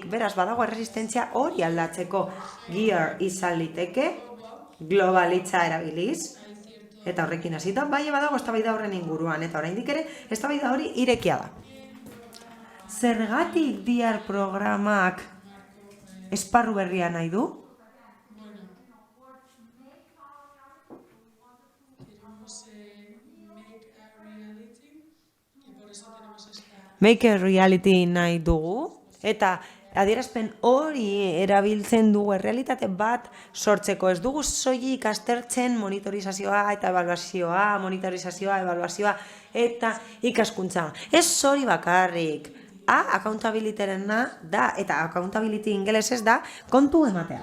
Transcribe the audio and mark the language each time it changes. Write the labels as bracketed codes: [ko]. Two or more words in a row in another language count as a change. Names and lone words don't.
[eu] Beraz, badago erresistentzia hori aldatzeko. GEAR izan liteke, globalitza erabiliz, eta horrekin hasita, bai badago eztabaida horren inguruan, eta oraindik ere eztabaida hori irekia da. Zergatik DIAR programak esparru berria nahi du? [en] Make a reality [eu] nahi dugu, eta adierazpen hori erabiltzen dugu errealitate bat sortzeko. Ez dugu soilik aztertzen monitorizazioa eta ebaluazioa, ebaluazioa eta ikaskuntza. Ez hori bakarrik. Accountabilityarena da, eta accountability ingelesez da kontu ematea.